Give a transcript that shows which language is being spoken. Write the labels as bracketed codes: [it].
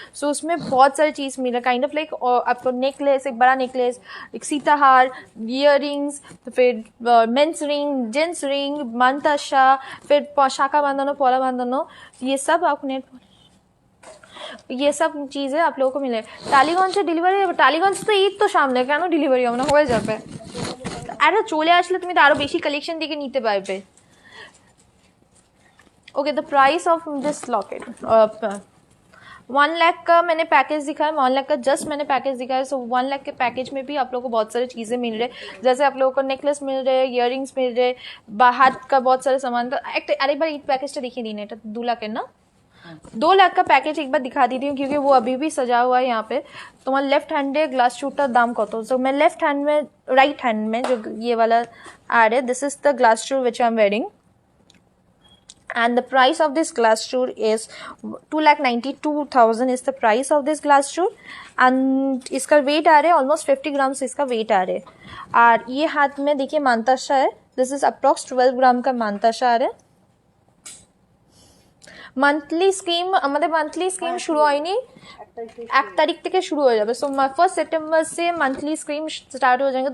[hi] सो उसमें बहुत सारी चीज मिल रहा है. काइंड ऑफ लाइक आपको नेकलेस, एक बड़ा नेकलेस, एक सीताहार, इयर रिंग्स, फिर मेंस रिंग, जेंट्स रिंग, मंताशा, फिर शाखा बांधनो, पोला बांधनो, ये सब आपने ये सब चीजें आप लोगों को मिले. [bn] টালিগঞ্জ से डिलीवरी, টালিগঞ্জ তো ঈদ তো সামনে, কেন ডেলিভারি হবে না, হয়ে যাবে. আরে চলে আসলে তুমি তো আরো বেশি কালেকশন দেখে নিতে পারবে. [hi] Okay, [en] the price of this locket [hi] 1 lakh का मैंने पैकेज दिखाया. 1 लाख का जस्ट मैंने पैकेज दिखाया. सो 1 लाख के पैकेज में भी आप लोगों को बहुत सारी चीज़ें मिल रहे. जैसे आप लोगों को नेकलेस मिल रहे, इयररिंग्स मिल रहे, हाथ का बहुत सारे सामान. तो अरे बार [bn] पैकेजটা দেখিয়ে দিন. এটা [hi] 2 लाख है ना. 2 लाख का पैकेज एक बार दिखा दी थी क्योंकि वो अभी भी सजा हुआ है यहाँ पे. [bn] তোমার लेफ्ट हैंडে ग्लास शूटर दाम কত? [hi] सो मैं लेफ्ट हैंड में, राइट हैंड में जो ये वाला आ रहा है, [en] This is the glass shoe which I am wearing. And the price of this glass shoe is 2,92,000 is the price of this glass shoe. [hi] And इसका वेट आ रहा है ऑलमोस्ट 50 ग्राम्स इसका वेट आ रहा है. और ये हाथ में देखिए मानताशा है. दिस इज अप्रॉक्स 12 ग्राम का मानताशा आ रहा है. [bn] मंथली स्कीम আমাদের मंथली स्कीम शुरू হয়নি, 1 तारीख থেকে [hi] शुरू हो जाएगा. सो 1 सितंबर से मंथली स्कीम स्टार्ट हो जाएंगे.